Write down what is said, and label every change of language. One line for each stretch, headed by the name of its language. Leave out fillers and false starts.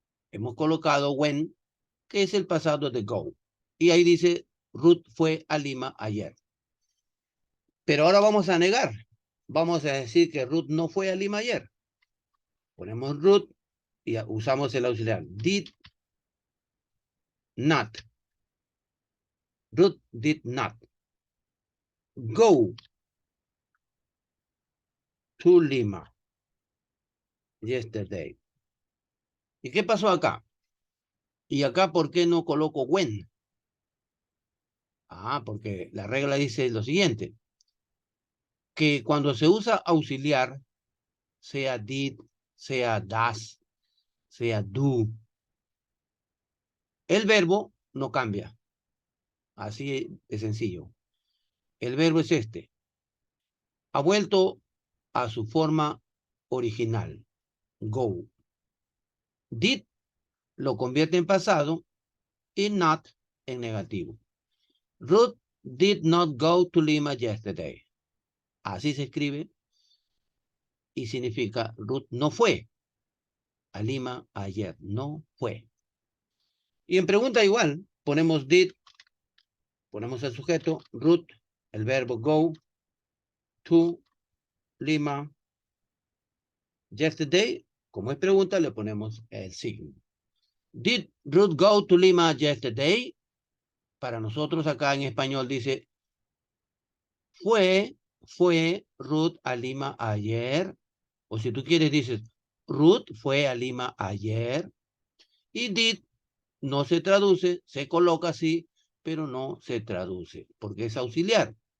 Spanish: Hemos colocado when, que es el pasado de go. Y ahí dice, Ruth fue a Lima ayer. Pero ahora vamos a negar. Vamos a decir que Ruth no fue a Lima ayer. Ponemos Ruth y usamos el auxiliar.
English: Did not. Ruth did not go to Lima yesterday.
Spanish: ¿Y qué pasó acá? ¿Y acá por qué no coloco when? Ah, porque la regla dice lo siguiente, que cuando se usa auxiliar, sea did, sea does, sea do, el verbo no cambia. Así de sencillo. El verbo es este. Ha vuelto a su forma original, go. Did lo convierte en pasado y not en negativo.
English: Ruth did not go to Lima yesterday.
Spanish: Así se escribe y significa Ruth no fue a Lima ayer, no fue. Y en pregunta igual, ponemos did, ponemos el sujeto, Ruth, el verbo go,
English: to Lima yesterday.
Spanish: Como es pregunta, le ponemos el signo.
English: Did Ruth go to Lima yesterday?
Spanish: Para nosotros acá en español dice, fue Ruth a Lima ayer. O si tú quieres dices, Ruth fue a Lima ayer. Y did no se traduce, se coloca así, pero no se traduce, porque es auxiliar.